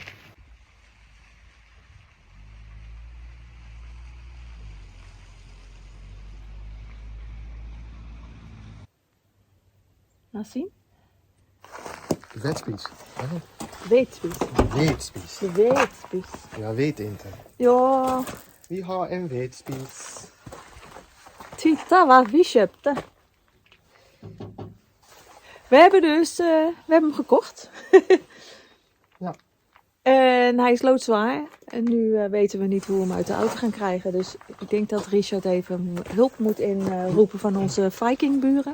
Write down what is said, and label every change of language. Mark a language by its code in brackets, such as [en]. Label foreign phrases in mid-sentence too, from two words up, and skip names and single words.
[nl] Laat zien. Wetspies. Weetspies. Weetspies. De weetspies. Ja, weetinten. Ja. [sv] Vi har en weetspies. Titta vad vi köpte. [nl] We hebben hem gekocht. Ja. En hij is loodzwaar. En nu weten we niet hoe we hem uit de auto gaan krijgen. Dus ik denk dat Richard even hulp moet inroepen van onze Vikingburen.